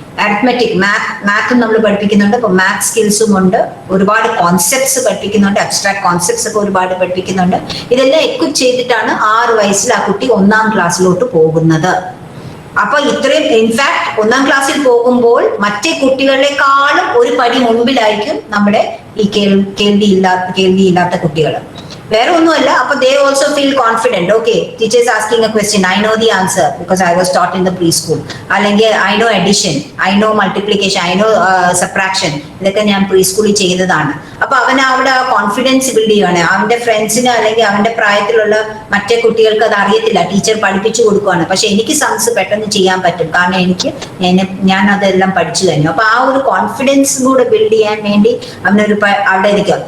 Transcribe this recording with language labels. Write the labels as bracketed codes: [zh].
[ml] Arithmetic, മാത്തും നമ്മൾ പഠിപ്പിക്കുന്നുണ്ട്. അപ്പൊ മാത്ത് സ്കിൽസും ഉണ്ട്, ഒരുപാട് കോൺസെപ്റ്റ്സ് പഠിപ്പിക്കുന്നുണ്ട്, അബ്സ്ട്രാക്ട് കോൺസെപ്റ്റ്സ് ഒക്കെ ഒരുപാട് പഠിപ്പിക്കുന്നുണ്ട്. ഇതെല്ലാം എക്വിപ്പ് ചെയ്തിട്ടാണ് 6 വയസ്സിൽ ആ കുട്ടി 1ാം ക്ലാസ്സിലോട്ട് പോകുന്നത്. അപ്പൊ ഇത്രയും ഇൻഫാക്ട് 1ാം ക്ലാസ്സിൽ പോകുമ്പോൾ മറ്റേ കുട്ടികളെക്കാളും ഒരു പടി മുൻപിലായിരിക്കും നമ്മുടെ ഈ കേൾവിയില്ലാത്ത കുട്ടികൾ. വേറെ ഒന്നുമല്ല. [en] അപ്പൊ they also feel confident. Okay, teacher is asking a question, I know the answer because I was taught in the preschool. അല്ലെങ്കിൽ I know addition, I know multiplication, I know subtraction. [ml] ഇതൊക്കെ ഞാൻ പ്രീ സ്കൂളിൽ ചെയ്തതാണ്. അപ്പൊ അവൻ അവിടെ confidence build ചെയ്യുകയാണ്. അവന്റെ ഫ്രണ്ട്സിന് അല്ലെങ്കിൽ അവന്റെ പ്രായത്തിലുള്ള മറ്റേ കുട്ടികൾക്ക് അത് അറിയത്തില്ല, ടീച്ചർ പഠിപ്പിച്ചു കൊടുക്കുകയാണ്. പക്ഷെ എനിക്ക് സംസ് പെട്ടെന്ന് ചെയ്യാൻ പറ്റും, കാരണം ഞാൻ അതെല്ലാം പഠിച്ചു കഴിഞ്ഞു. അപ്പൊ ആ ഒരു കോൺഫിഡൻസ് കൂടെ ബിൽഡ് ചെയ്യാൻ വേണ്ടി അവനൊരു അവിടെ ഇരിക്കുക.